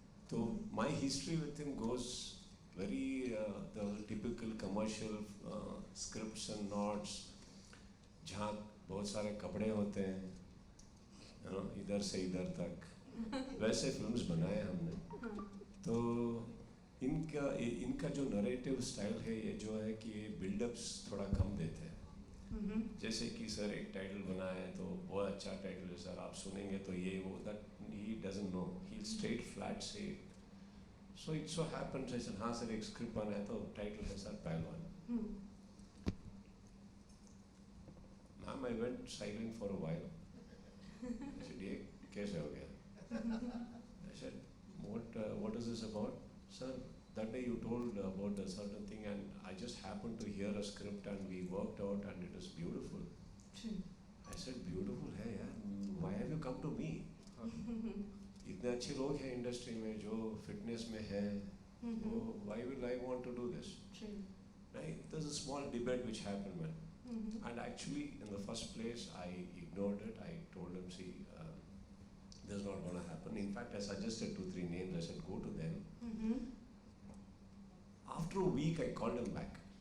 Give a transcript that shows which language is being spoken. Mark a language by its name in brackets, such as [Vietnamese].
[English] So my history with him goes very the typical commercial scripts and nods, [Hindi] जहाँ बहुत सारे कपड़े होते हैं, [English] you know, [Hindi] इधर से इधर तक. वैसे फिल्म्स बनाए हमने. तो इनका जो नरेटिव स्टाइल है, ये जो है कि ये बिल्डअप्स थोड़ा कम देते हैं. जैसे कि सर एक टाइटल बनाया है तो बहुत अच्छा टाइटल है सर, आप सुनेंगे तो ये वो, [English] that he doesn't know. He'll straight flat say it. So it so happens, I said, [Hindi] हाँ सर एक स्क्रिप्ट बना है तो टाइटल है सर पहलवान. [English] Ma'am, I went silent for a while. [Hindi] I said, ये कैसे हो गया? [English] I said, what is this about? Sir, that day you told about a certain thing and I just happened to hear a script and we worked out and it is beautiful. I said, beautiful है यार, why have you come to me? [Hindi] इतने अच्छे लोग हैं industry में जो fitness में हैं, [English] why will I want to do this? Right? There's a small debate which happened, man. And actually, in the first place, I ignored it. I told him, see, this is not going to happen. In fact, I suggested 2-3 names. I said, go to them. After a week, I called him back.